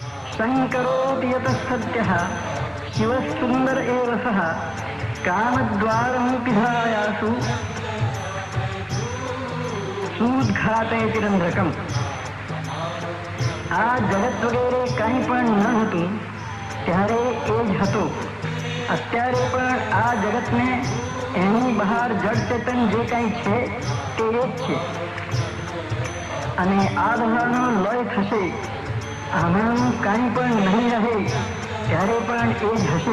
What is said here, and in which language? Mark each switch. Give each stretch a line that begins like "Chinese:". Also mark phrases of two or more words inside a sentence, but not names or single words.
Sanskrit: संकरोति यतः सत्यः शिवः सुंदर एव सः कामद्वारं पिधायासु सूद्घातयति रंध्रकम।
Gujarati: આ જગત વગેરે કંઈ પણ ન હતું ત્યારે એ જ હતો. અત્યારે પણ આ જગતને એની બહાર જડ ચેતન જે કંઈ છે તે એ જ છે. અને આ બધાનો લય થશે, આમાંનું કંઈ પણ નહીં રહે ત્યારે પણ એ જ હશે.